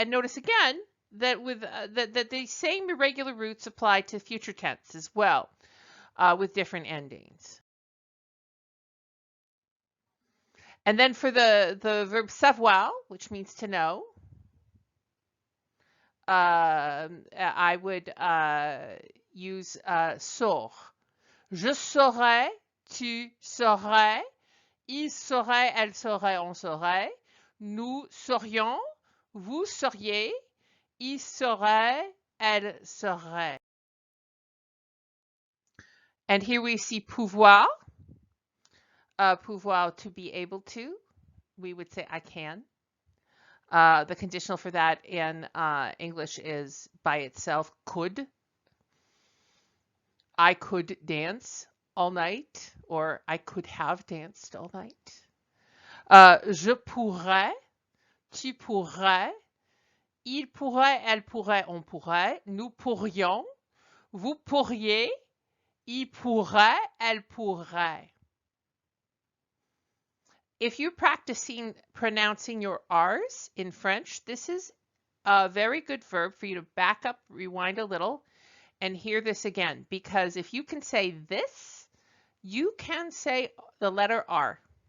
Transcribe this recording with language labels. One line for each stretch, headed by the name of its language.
English: And notice again that with that the same irregular roots apply to future tense as well, with different endings. And then for the verb savoir, which means to know, I would use saur.
French: Je saurais, tu saurais, il saurait, elle saurait, on saurait, nous saurions, vous sauriez, il saurait, elle saurait.
English: And here we see pouvoir. Pouvoir, to be able to. We would say I can. The conditional for that in English is by itself could. I could dance all night, or I could have danced all night.
French: Je pourrais, tu pourrais, il pourrait, elle pourrait, on pourrait, nous pourrions, vous pourriez, il pourrait, elle pourrait.
English: If you're practicing pronouncing your R's in French, this is a very good verb for you to back up, rewind a little, and hear this again. Because if you can say this, you can say the letter R.